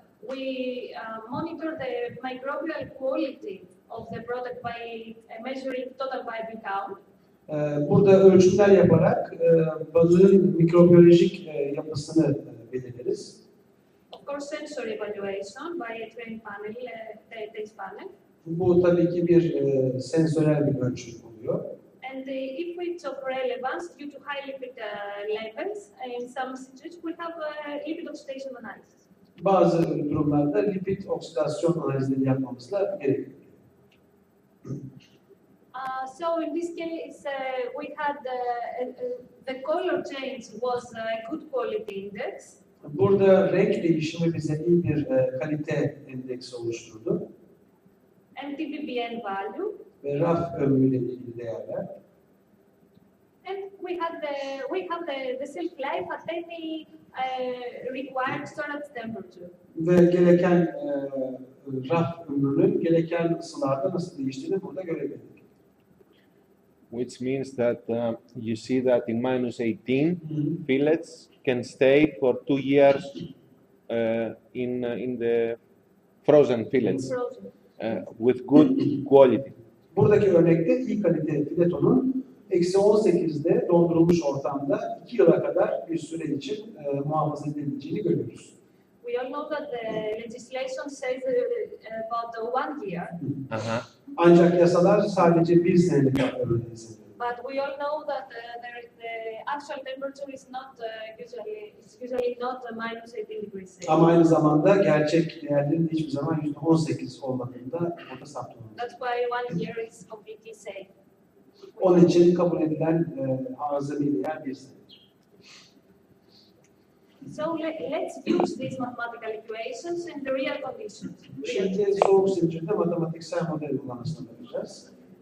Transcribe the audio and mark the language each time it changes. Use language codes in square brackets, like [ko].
[en] We monitor the microbial quality of the product by measuring total viable count. [tr] Burada ölçümler yaparak balığın mikrobiyolojik yapısını belirleriz. [en] Of course, sensory evaluation by a trained panel, taste panel. [tr] Bu tabii ki bir sensörel bir ölçüm oluyor. [en] And if it's of relevance due to high lipid levels, in some situations we have lipid oxidation analysis. [tr] Bazı durumlarda lipid oksidasyon analizleri yapmamızla gerekiyor. [en] So in this case, we had the color change was a good quality index. [tr] Burada renk değişimi bize iyi bir kalite endeksi oluşturdu. [en] And TVBN value. [tr] Ve raf ömrüyle ilgili değerler. [en] And we have the shelf life at any required storage temperature. [tr] Ve gereken raf ömrünün gereken ısılarda nasıl değiştiğini burada görebildik. [en] Which means that you see that in -18, fillets can stay for 2 years in the frozen fillets with good quality. [tr] Buradaki örnekte iyi kalite filetonun -18'de dondurulmuş ortamda 2 yıla kadar bir süre için muhafaza edileceğini görüyoruz. [en] We all know that the legislation says about 1 year. [tr] Ancak yasalar sadece 1 senelik ömrünü izin veriyor. [en] But we all know that the actual temperature is not usually not -18 degrees Celsius. [tr] Ama aynı zamanda gerçek değerlerin hiçbir zaman %18 olmadığında orada saptanıyor. [en] That's why 1 year is completely safe. [tr] Onun için kabul edilen azami değer 1 senedir. [en] So let's use these mathematical equations in the real conditions. [tr] Şimdi soğuk zincirde matematiksel model kullanısına bakacağız.